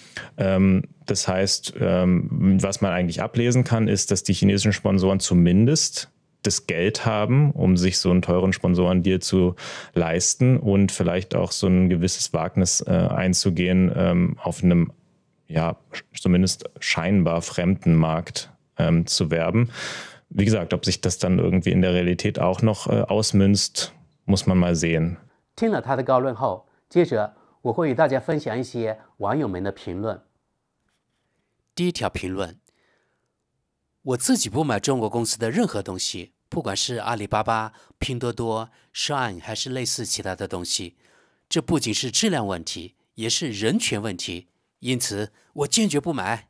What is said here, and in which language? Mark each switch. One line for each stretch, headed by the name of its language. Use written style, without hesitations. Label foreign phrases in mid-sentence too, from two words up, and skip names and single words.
German: Das heißt, was man eigentlich ablesen kann, ist, dass die chinesischen Sponsoren zumindest das Geld haben, um sich so einen teuren Sponsorendeal zu leisten und vielleicht auch so ein gewisses Wagnis einzugehen, auf einem ja zumindest scheinbar fremden Markt zu werben. Wie gesagt, ob sich das dann irgendwie in der Realität auch noch ausmünzt, muss man mal sehen.
Chinese: 听了他的高论后，接着我会与大家分享一些网友们的评论。第一条评论：我自己不买中国公司的任何东西，不管是阿里巴巴、拼多多、Shine 还是类似其他的东西，这不仅是质量问题，也是人权问题，因此我坚决不买。